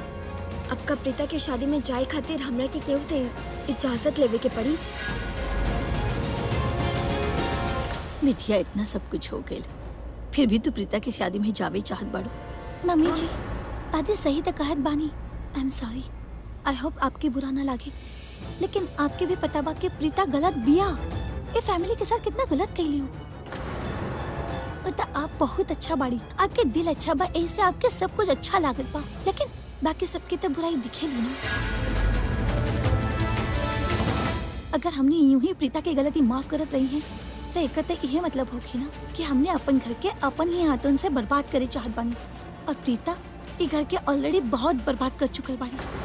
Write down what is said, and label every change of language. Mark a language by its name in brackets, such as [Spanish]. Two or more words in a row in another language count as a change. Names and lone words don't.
[Bhojpuri] अब का प्रीता के शादी में जाए खातिर हमरा के केहू से इजाजत लेवे के पड़ी। मिठिया इतना सब कुछ हो गए, फिर भी तू प्रीता की शादी में जावे चाहत बाड़ू। मम्मी जी, दादी सही तो कहत बानी। [English] I am sorry, I hope [Bhojpuri] आपके बुरा ना लागे, लेकिन आपके भी पता बा कि प्रीता गलत बिया। ये फैमिली के साथ कितना गलत कैली हो। पता आप बहुत अच्छा बाड़ी, आपके दिल अच्छा बा, ऐसे आपके सब कुछ अच्छा लागत बा, लेकिन बाकी सबके तो बुराई दिखेली ना। अगर हमने यूं ही प्रीता की गलती माफ करत रही है, तो एक तो यह मतलब होगी ना कि हमने अपन घर के अपन ही हाथों से बर्बाद करे चाहत बानी, और प्रीता ये घर के ऑलरेडी बहुत बर्बाद कर चुकल बानी।